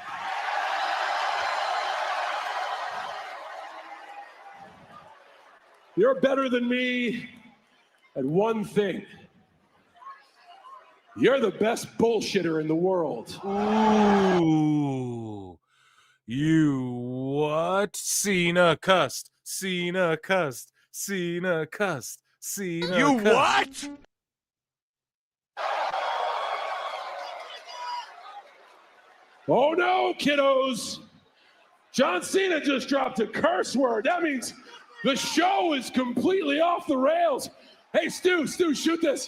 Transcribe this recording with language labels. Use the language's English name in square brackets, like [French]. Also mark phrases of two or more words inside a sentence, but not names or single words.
[English] You're better than me at one thing. You're the best bullshitter in the world. Ooh. You what? Cena cussed. Cena cussed. Cena cussed. Cena You cussed. what? Oh no, kiddos. John Cena just dropped a curse word. That means the show is completely off the rails. Hey, Stu, shoot this.